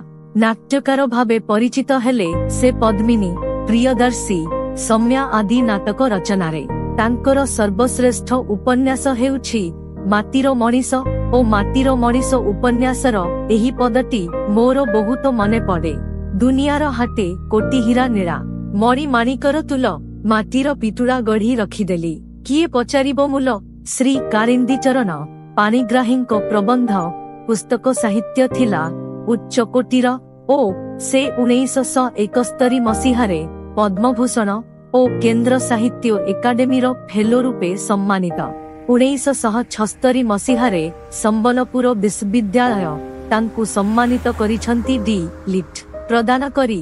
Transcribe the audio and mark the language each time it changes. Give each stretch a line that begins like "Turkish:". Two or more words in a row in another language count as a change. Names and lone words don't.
Odia: ନାଟ୍ୟକାର ଭାବେ ପରିଚିତ ହେଲେ ସେ ପଦ୍ମିନୀ, ପ୍ରିୟଦର୍ଶୀ, ସମ୍ୟା ଆଦି ନାଟକ ରଚନାରେ। ତାଙ୍କର ସର୍ବଶ୍ରେଷ୍ଠ ଉପନ୍ୟାସ ହେଉଛି ମାଟିର ମଣିଷ ଓ ମାଟିର ମଣିଷ ଉପନ୍ୟାସର ଏହି ପଦଟି ମୋର ବହୁତ ମନେ ପଡ଼େ। ଦୁନିଆର ହାଟେ କୋଟି ହୀରା ନୀଳା, ମଣି ମାଣିକର ତୁଲ, ମାଟିର ପିଟୁଡ଼ା ଗଢ଼ି ରଖିଦେଲି, କିଏ ପଚାରିବ ମୂଲ। ଶ୍ରୀ କାଳିନ୍ଦୀ ଚରଣ ପାଣିଗ୍ରାହୀଙ୍କ ପ୍ରବନ୍ଧ ପୁସ୍ତକ ସାହିତ୍ୟ ଥିଲା ଉଚ୍ଚ କୋଟିର ଓ ସେ 1971 ମସିହାରେ ପଦ୍ମଭୂଷଣ ଓ କେନ୍ଦ୍ର ସାହିତ୍ୟ ଏକାଡେମୀ ଫେଲୋ ରୂପେ ସମ୍ମାନିତ। 1976 ମସିହାରେ ସମ୍ବଲପୁର ବିଶ୍ୱବିଦ୍ୟାଳୟ ତାଙ୍କୁ ସମ୍ମାନିତ କରିଛନ୍ତି ଡି ଲିଟ ପ୍ରଦାନ କରି।